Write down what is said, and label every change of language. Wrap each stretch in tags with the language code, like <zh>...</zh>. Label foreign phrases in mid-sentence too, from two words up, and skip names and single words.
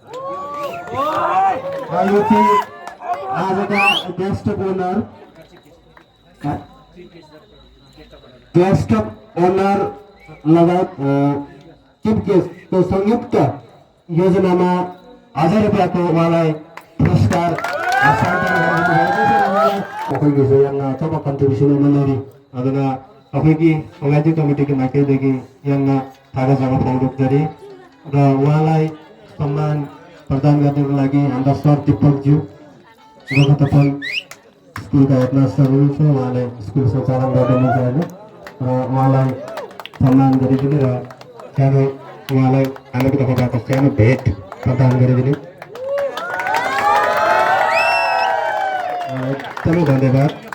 <ne>यो चाहिँ आजका गेस्ट ओनर लगायत चिफ गेस्टको संयुक्त योजनामा 1000 रुपियाँको उहाँलाई पुरस्कार ꯑꯩꯈꯣꯏꯒꯤꯁꯨ</ne> <mni>ꯌꯥꯝꯅ ꯑꯆꯧꯕ ꯀꯟꯇ꯭ꯔꯤꯕ꯭ꯌꯨꯁꯟ ꯑꯃ ꯂꯩꯔꯤ, ꯑꯗꯨꯅ ꯑꯩꯈꯣꯏꯒꯤ</mni> <en>online committee</en> <mni>ꯃꯥꯏꯀꯩꯗꯒꯤ ꯌꯥꯝꯅ ꯊꯥꯒꯠꯆꯕ ꯐꯣꯡꯗꯣꯛꯆꯔꯤ</mni> <ne>र उहाँलाई सम्मान प्रदान गर्नको लागि हाम्रा सर दिपकज्यू गोर्खाटोपन स्कुलका हेडमास्टर हुनुहुन्छ, उहाँले स्कुल सञ्चालन गर्नुहुन्छ होइन, र उहाँलाई सम्मान गरिदिने र सानो उहाँलाई हाम्रो तर्फबाट सानो भेट प्रदान गरिदिने एकदमै धन्यवाद।</ne>